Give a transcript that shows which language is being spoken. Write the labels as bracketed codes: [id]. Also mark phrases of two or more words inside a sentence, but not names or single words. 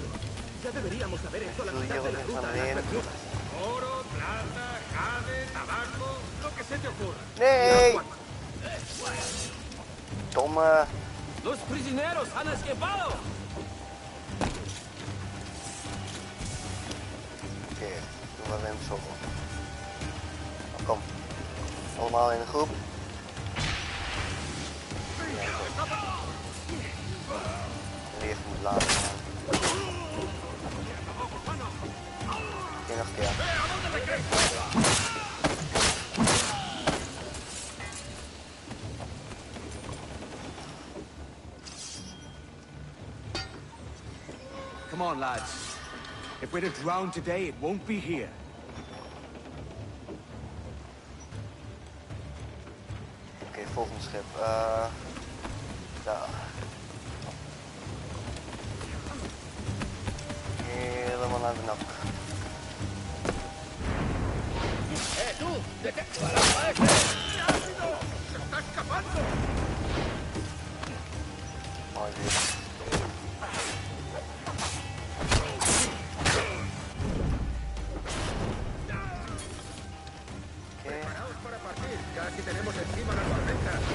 [es] Ya deberíamos haber hecho la mitad de la ruta a las Bermudas. Oro, plata, jade, tabaco, lo que se te ocurra. [nl] Nee! Domme. [es] Los prisioneros han escapado. [nl] Oké, doen we hem zo. Kom. Allemaal in een groep. Eerst moet laten gaan. Oké, nog een keer. [en] Come on, lads. If we're to drown today, it won't be here. [nl] Oké, volgende schip. Daar. Helemaal naar de nak. [es] Tú! ¿De qué? ¡Rápido! ¡Se está escapando! [nl] Mooi weer. [es] Preparaos para partir. Casi tenemos encima la tormenta.